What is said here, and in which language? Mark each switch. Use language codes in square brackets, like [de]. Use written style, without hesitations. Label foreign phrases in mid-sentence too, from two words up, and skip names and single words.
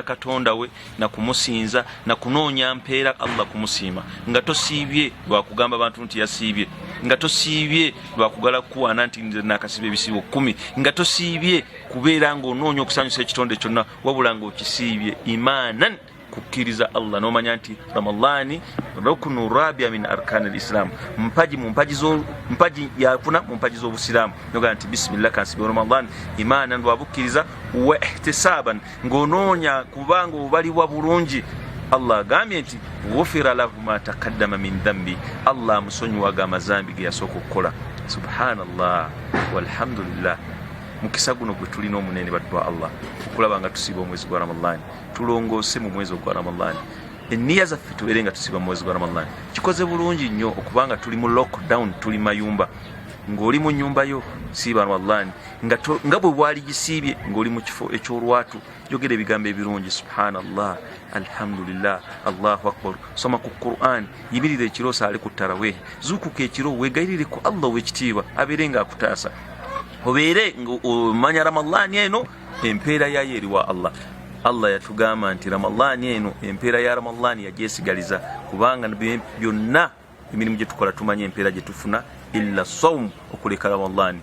[lg] Katonda we na kumusinza na kunoonya mpeera Allah kumusiima, nga tosiibye lwa kugamba abantu nti yasiibye, nga tosiibye lwa kugala kuwaana nti nakasiba ebisiibo 10, nga tosiibye kubeera ng'onoonya okusanyusa ekitonde kyonna, wabula ng'okisiibye imanan kukkiriza Allah n'omanya nti Ramadhaani [ar] ركن رابع من أركان الإسلام, [lg] mpaji yakuna mu mpaji z'obusiraamu. Noga nti bismillah kansibe Ramadhaani imanan lwa bukkiriza [ar] واحتسابا [lg] ng'onoonya kubanga obalibwa bulungi. Allah agambye nti [ar] غفر له ما تقدم من ذنبه, [lg] Allah amusonyiwaga amazambi ge yasooka okukola. [ar] سبحان الله والحمد لله. [lg] Mukisa guno gwe tulina omunene baddu Allah okulaba nga tusiba omwezi gwa Ramadhaani, tulongoose mu mwezi gwa Ramadhaani, enniya zaffe tubeere nga tusiba mu mwezi gwa Ramadhaani. Kikoze bulungi nnyo okubanga tuli mu lockdown, tuli mayumba. Ng'oli mu nnyumba yo siiba Ramadhaani, nga bwe bwali gisiibye ng'oli mu kifo eky'olwatu, yogera ebigambo ebirungi. [ar] سبحان الله، الحمد لله، الله أكبر. [lg] Soma ku Qur'an, yimirira ekiro osaale ku tarawih, zuukuka ekiro weegayirire ku Allah w'ekitiibwa abeere nga akutaasa, obeere ng'omanya Ramadhaani eno empeera yayo eri wa Allah. Allah yatugamba nti Ramadhaani eno empeera ya Ramadhaani yagyesigaliza, kubanga byonna emirimu gye tukola tumanya empeera gye tufuna [ar] إلا الصوم, [lg] okuleka Ramadhaani.